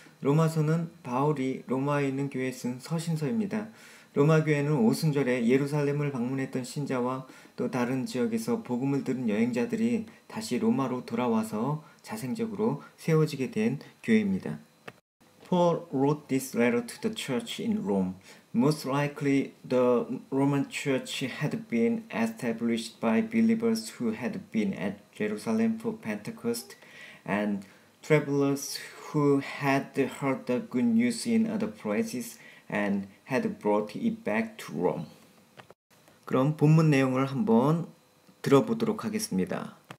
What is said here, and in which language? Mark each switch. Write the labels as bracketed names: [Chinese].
[Korean] 로마서는 바울이 로마에 있는 교회에 쓴 서신서입니다. 로마 교회는 오순절에 예루살렘을 방문했던 신자와 또 다른 지역에서 복음을 들은 여행자들이 다시 로마로 돌아와서 자생적으로 세워지게 된 교회입니다. [English] Paul wrote this letter to the church in Rome. Most likely, the Roman church had been established by believers who had been at Jerusalem for Pentecost and travelers who had heard the good news in other places and had brought it back to Rome. [Korean] 그럼 본문 내용을 한번 들어보도록 하겠습니다.